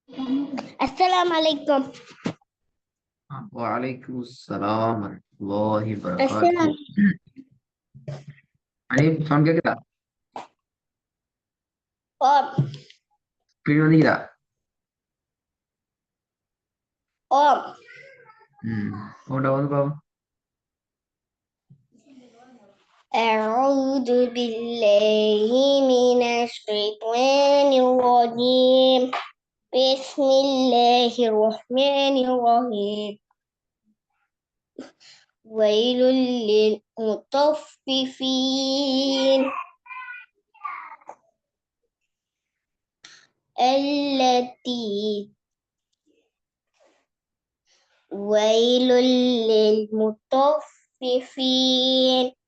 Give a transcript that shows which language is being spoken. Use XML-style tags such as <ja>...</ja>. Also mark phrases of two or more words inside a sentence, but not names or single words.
<ar>السلام عليكم. وعليكم السلام ورحمة الله وبركاته. السلام.</ar> <ta>அனீப் சவுண்ட் கேக்குதா? أم கிளீன் வந்துக்குதா? உன்ட வந்து பாப்போம்.</ta> <ar>أعوذ بالله من الشيطان الرجيم. بسم الله الرحمن الرحيم. ويل للمطففين ويل للمطففين</ar>